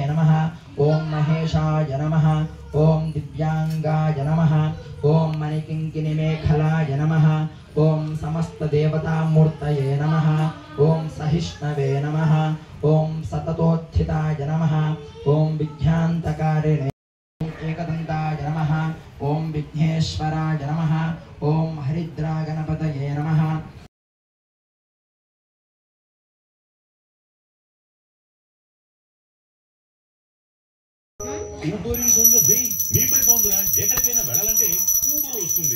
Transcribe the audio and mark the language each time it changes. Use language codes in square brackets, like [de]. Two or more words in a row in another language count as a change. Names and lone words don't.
[sa] नमः ओम महेशाय नमः ओम दिव्यांगाय नमः ओम मणिकिंकिणिमेखलाय नमः ओम समस्त देवतामूर्तये नमः ओम सहिष्णवे नमः ओम सततोत्थिताय नमः ओम विज्ञान्तकारिणे एकदन्ताय नमः ओम विघ्नेश्वराय नमः ओम हरिद्रागणपतये नमः [en] Uber is on the way. [te] మీ పై బాగుందిరా, ఎక్కడికైనా వెళ్ళాలంటే ఊబర్ వస్తుంది.